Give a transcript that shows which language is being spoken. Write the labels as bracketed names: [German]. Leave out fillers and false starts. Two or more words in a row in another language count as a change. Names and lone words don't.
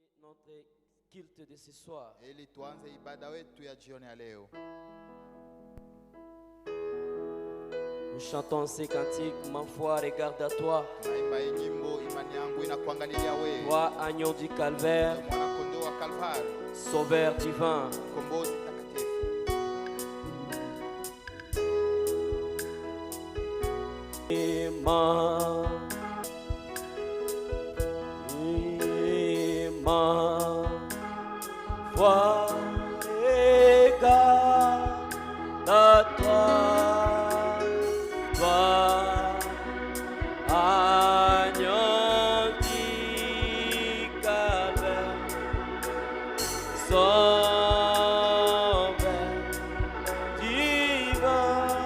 [French] notre culte de ce soir. [Swahili] Ili tuanze ibada wetu ya jioni ya leo. [French] Nous chantons ces cantiques, ma foi regarde à toi. [Swahili] Naimba hii nyimbo, imani yangu inakuangalia wewe. [French] Toi, agneau du calvaire, [Swahili] Mwana kondoo wa Kalvari, [French] sauveur divin. [Swahili] kombozi takatifu. [French] Ma foi regarde à toi, toi, agneau du calvaire, sauveur divin.